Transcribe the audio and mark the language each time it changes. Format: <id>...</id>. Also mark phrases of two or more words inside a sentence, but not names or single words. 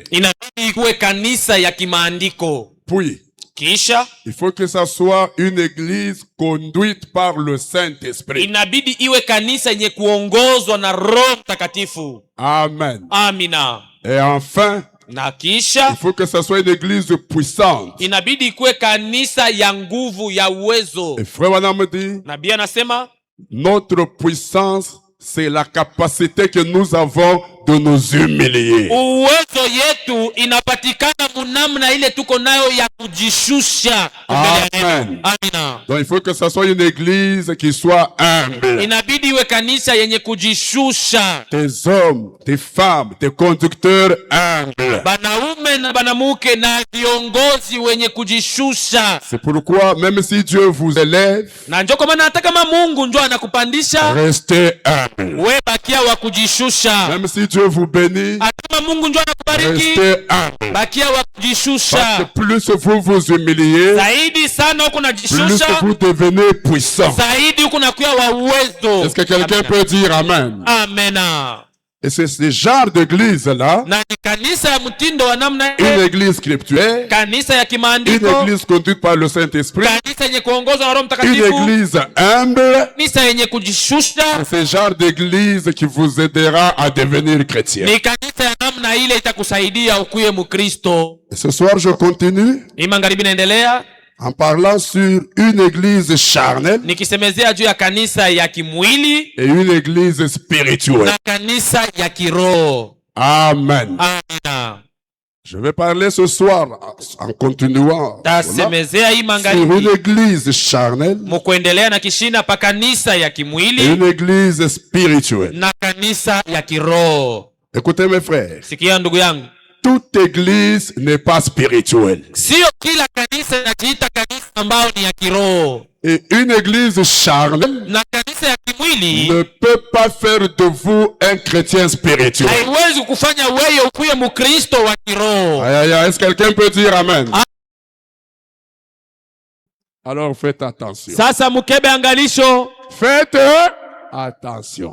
<sw>Inabidi kuwe kanisa ya kimaandiko.</sw> <fr>Puis,</fr> <sw>Kisha</sw> <fr>il faut que ça soit une église conduite par le Saint-Esprit.</fr> <sw>inabidi iwe kanisa yenye kuongozwa na Roho Mtakatifu.</sw> <fr>Amen.</fr> <sw>Amina.</sw> <fr>Et enfin,</fr> <sw>Na</sw> <fr>il</fr> <sw>kisha</sw> <fr>faut que ce soit une église puissante.</fr> <sw>inabidi kuwe kanisa ya nguvu ya uwezo.</sw> <fr>Et frère Wanam me dit,</fr> <sw>Nabii anasema</sw> <fr>notre puissance, c'est la capacité que nous avons de nous humilier.</fr> <sw>uwezo yetu inapatikana munamna ile tuko nayo ya kujishusha mbele ya neno.</sw> <fr>Amen.</fr> <sw>Amina.</sw> <fr>Donc il faut que ce soit une église qui soit humble.</fr> <sw>Inabidi iwe kanisa yenye kujishusha.</sw> <fr>Des hommes, des femmes, des conducteurs humbles.</fr> <sw>Banaume na banamuke na viongozi wenye kujishusha.</sw> <fr>C'est pourquoi, même si Dieu vous élève,</fr> <sw>Na njoo kwa maana hata kama Mungu njoo anakupandisha,</sw> <fr>restez humble.</fr> <sw>we bakia wa kujishusha.</sw> <fr>Même si Dieu vous bénit,</fr> <sw>Hata kama Mungu njoo anakubariki,</sw> <fr>restez humble.</fr> <sw>bakia wa</sw> <fr>Parce</fr> <sw>kujishusha.</sw> <fr>que plus vous vous humiliez,</fr> <sw>Zaidi sana huko</sw> <fr>plus</fr> <sw>najishusha,</sw> <fr>vous devenez puissant.</fr> <sw>zaidi huko nakuwa wa uwezo.</sw> <fr>Est-ce que quelqu'un peut dire Amen?</fr> <sw>Amena.</sw> <fr>Et c'est ce genre d'église-là,</fr> <sw>Na ni kanisa ya mtindo wa namna</sw> <fr>une</fr> <sw>ile,</sw> <fr>église scripturaire,</fr> <sw>kanisa ya</sw> <fr>une</fr> <sw>kimaandiko,</sw> <fr>église conduite par le Saint-Esprit,</fr> <sw>kanisa yenye kuongozwa na Roho</sw> <fr>une</fr> <sw>Mtakatifu,</sw> <fr>église humble.</fr> <sw>kanisa yenye kujishusha.</sw> <fr>C'est ce genre d'église qui vous aidera à devenir chrétien.</fr> <sw>Ni kanisa ya namna ile itakusaidia ukuye Mkristo.</sw> <fr>Et ce soir, je continue</fr> <sw>Hii magharibi naendelea</sw> <fr>en parlant sur une église charnelle</fr> <sw>nikisemezea juu ya kanisa ya kimwili</sw> <fr>et une église spirituelle.</fr> <sw>na kanisa ya kiroho.</sw> <fr>Amen.</fr> <sw>Amina.</sw> <fr>Je vais parler ce soir en continuant</fr> <sw>tasemezea hii</sw> <fr>sur</fr> <sw>magharibi</sw> <fr>une église charnelle</fr> <sw>mukuendelea na kishina pa kanisa ya</sw> <fr>et</fr> <sw>kimwili</sw> <fr>une église spirituelle.</fr> <sw>na kanisa ya kiroho.</sw> <fr>Écoutez mes frères,</fr> <sw>Sikia ndugu yangu,</sw> <fr>toute église n'est pas spirituelle.</fr> <sw>sio kila kanisa inajiita kanisa ambao ni ya kiroho,</sw> <fr>Et une église charnelle</fr> <sw>na kanisa ya kimwili</sw> <fr>ne peut pas faire de vous un chrétien spirituel.</fr> <sw>haiwezi kufanya wewe ukuye mkristo wa kiroho.</sw> <fr>Aïe, aïe, aïe, est-ce que quelqu'un peut dire amen? Alors faites attention.</fr> <sw>Sasa mukebe angalisho,</sw> <fr>Faites attention.</fr>